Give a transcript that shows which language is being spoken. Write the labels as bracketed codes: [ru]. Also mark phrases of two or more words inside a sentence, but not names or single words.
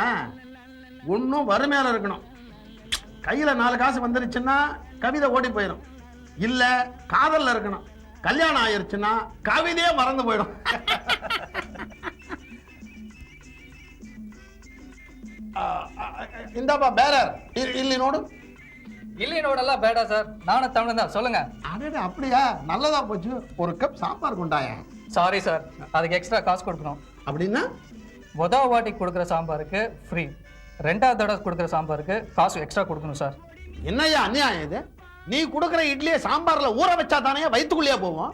[ta] ஒன்னும் வறுமையில இருக்கணும், கையில 4 காசு வந்துருச்சுன்னா கவிதை ஓடி போயிடும். இல்ல காதல்ல இருக்கணும், கல்யாணம் ஆயிருச்சுன்னா கவிதையே மறந்து போயிடும். இந்தாப்பா பேரர், [kn] ಇಲ್ಲಿ ನೋಡು. ಇಲ್ಲಿ ನೋಡಲ್ಲ ಬೇಡ ಸರ್, ನಾನು ತಮಿಳ್ [ta] தான் சொல்லுங்க. அடடே, அப்படியா? நல்லதா போச்சு. ஒரு கப் சாம்பார் கொண்டாயா. சாரி சார், அதுக்கு எக்ஸ்ட்ரா காசு கொடுக்கணும். அப்படின்னா முதல் வாட்டிக்கு கொடுக்குற சாம்பாருக்கு ஃப்ரீ, 2வது தடவை கொடுக்குற சாம்பாருக்கு காசு எக்ஸ்ட்ரா கொடுக்கணும் சார். என்னய்யா அநியாயம் இது? நீ கொடுக்குற இட்லியை சாம்பார்ல ஊற வச்சா தானே வயிற்றுக்குள்ளேயே போவோம்.